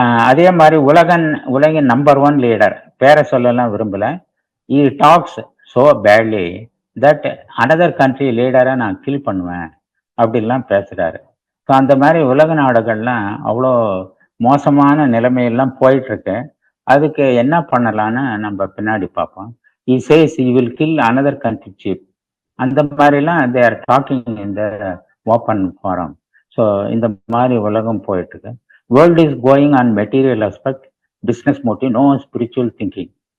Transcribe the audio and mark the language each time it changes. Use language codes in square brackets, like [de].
[ta] அதே மாதிரி உலகின் நம்பர் 1 லீடர், பேரை சொல்லலாம் விரும்பல, [en] he talks so badly that another country லீடரை [ta] நான் கில் பண்ணுவேன் அப்படின்லாம் பேசுகிறாரு. ஸோ அந்த மாதிரி உலக நாடுகள்லாம் அவ்வளோ மோசமான நிலைமையெல்லாம் போயிட்டுருக்கு. அதுக்கு என்ன பண்ணலான்னு நம்ம பின்னாடி பார்ப்போம். [en] he says he will kill another country chief. [ta] அந்த மாதிரிலாம் [en] they are talking in the open forum. [ta] So இந்த மாதிரி உலகம் போயிட்டுருக்கு. [en] World is going on material aspect, business motive, no spiritual thinking.